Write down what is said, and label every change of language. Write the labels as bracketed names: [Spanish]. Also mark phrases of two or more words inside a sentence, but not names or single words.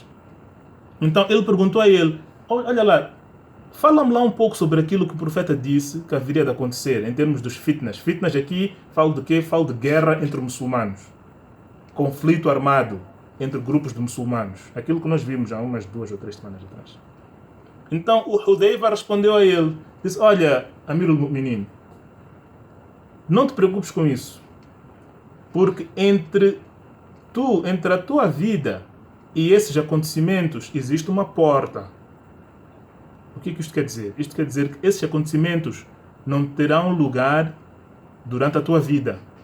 [Portuguese] Então ele perguntou a ele: olha lá, fala-me lá um pouco sobre aquilo que o profeta disse que haveria de acontecer em termos dos fitnas. Fitnas aqui, falo de quê? Falo de guerra entre muçulmanos. Conflito armado entre grupos de muçulmanos. Aquilo que nós vimos há umas 2 ou 3 semanas atrás. Então o Hudhayfa respondeu a ele, disse: olha, [Arabic] أمير المؤمنين, [Portuguese] não te preocupes com isso, porque entre a tua vida e esses acontecimentos existe uma porta. O que isto quer dizer? Isto quer dizer que esses acontecimentos não terão lugar durante a tua vida.